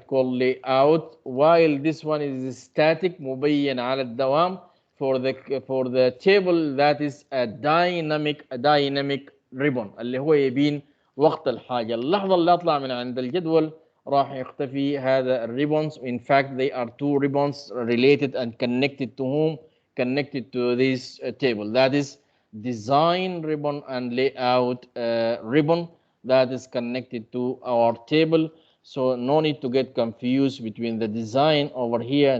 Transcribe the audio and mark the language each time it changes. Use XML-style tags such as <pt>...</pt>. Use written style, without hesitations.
<en>It's called layout, while this one is static</en> <ar>مبين على الدوام.</ar> <en>For the table, that is a dynamic ribbon</en> <ar>اللي هو يبين وقت الحاجة. اللحظة اللي أطلع من عند الجدول راح يختفي هذا الريبونز.</ar> <en>In fact, they are 2 ribbons related and connected to whom? Connected to this table. That is design ribbon and layout ribbon that is connected to our table. So no need to get confused between the design over here.</en>